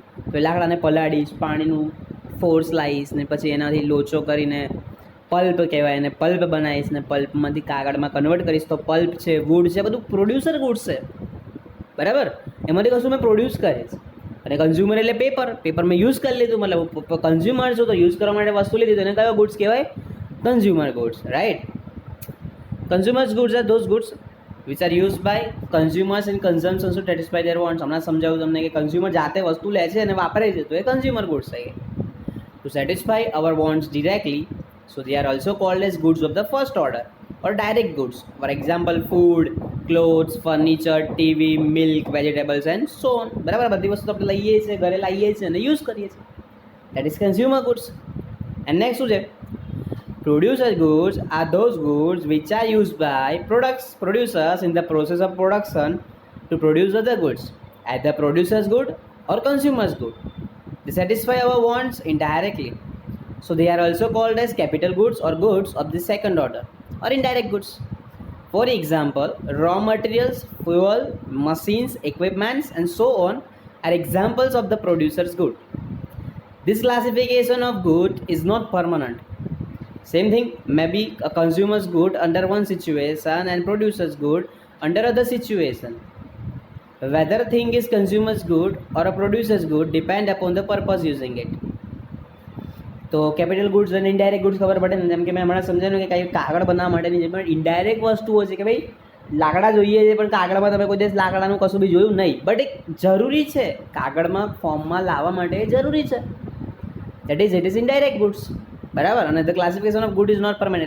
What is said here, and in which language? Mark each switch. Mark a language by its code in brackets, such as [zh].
[gu] તો એ લાકડાને પલાળીશ, પાણીનું ફોર્સ લાવીશ ને પછી એનાથી લોચો કરીને પલ્પ કહેવાય, એને પલ્પ બનાવીશ ને પલ્પમાંથી કાગળમાં કન્વર્ટ કરીશ, તો પલ્પ છે, વુડ છે, બધું પ્રોડ્યુસર ગુડ્સ છે, બરાબર? એમાંથી કશું મેં પ્રોડ્યુસ કરીશ. અને કન્ઝ્યુમર એટલે પેપર મેં યુઝ કરી લીધું, મતલબ કન્ઝ્યુમર છો તો યુઝ કરવા માટે વસ્તુ લીધી, તો એને કયો ગુડ્સ કહેવાય? Consumer goods, right? [en] Consumers goods are those goods which are used by consumers in consumption to satisfy their wants. [gu] હમણાં સમજાવું તમને કે કન્ઝ્યુમર જાતે વસ્તુ લે છે અને વાપરે છે, તો એ કન્ઝ્યુમર ગુડ્સ થઈ ગયા. [en] To satisfy our wants directly, so they are also called as goods of the first order or direct goods. For example, food, clothes, furniture, TV, milk, vegetables and so on. [gu] બરાબર? બધી વસ્તુ આપણે લઈએ છીએ, ઘરે લાવીએ છીએ અને યુઝ કરીએ છીએ. [en] That is consumer goods. And next [gu] શું છે? [en] Producer goods are those goods which are used by producers in the process of production to produce other goods, either producer's good or consumer's good. They satisfy our wants indirectly. So they are also called as capital goods or goods of the second order or indirect goods. For example, raw materials, fuel, machines, equipments and so on are examples of the producer's good. This classification of good is not permanent. Same thing may be a consumer's good under one situation and producer's good under other situation. Whether thing is consumer's good or a producer's good depend upon the purpose using it. [gu] તો capital goods અને indirect goods ખબર પડે ને, જેમ કે મેં હમણાં સમજાવ્યું કે કંઈ કાગળ બનાવવા માટેની જે પણ ઇનડાયરેક્ટ વસ્તુઓ છે કે ભાઈ લાકડા જોઈએ છે, પણ કાગળમાં તમે કોઈ દિવસ લાકડાનું કશું બી જોયું નહીં, બટ એક જરૂરી છે કાગળમાં ફોર્મમાં લાવવા માટે જરૂરી છે. [en] that is indirect goods, [gu] બરાબર. અને [en] The classification of good is not permanent.